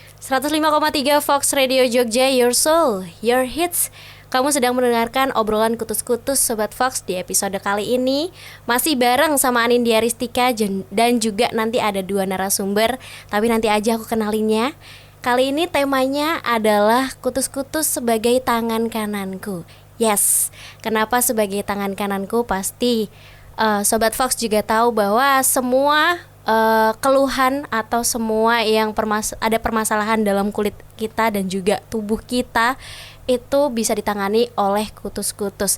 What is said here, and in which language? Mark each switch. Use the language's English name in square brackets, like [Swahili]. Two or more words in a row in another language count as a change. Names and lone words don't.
[Indonesian] 105,3 Fox Radio Jogja, [English] Your Soul, Your Hits. [Indonesian] Kamu sedang mendengarkan obrolan kutus-kutus Sobat Fox. Di episode kali ini masih bareng sama Anindya Ristika dan juga nanti ada 2 narasumber. Tapi nanti aja aku kenalinnya. Kali ini temanya adalah kutus-kutus sebagai tangan kananku. Yes, kenapa sebagai tangan kananku? Pasti Sobat Fox juga tahu bahwa semua keluhan atau semua yang ada permasalahan dalam kulit kita dan juga tubuh kita itu bisa ditangani oleh kutus-kutus.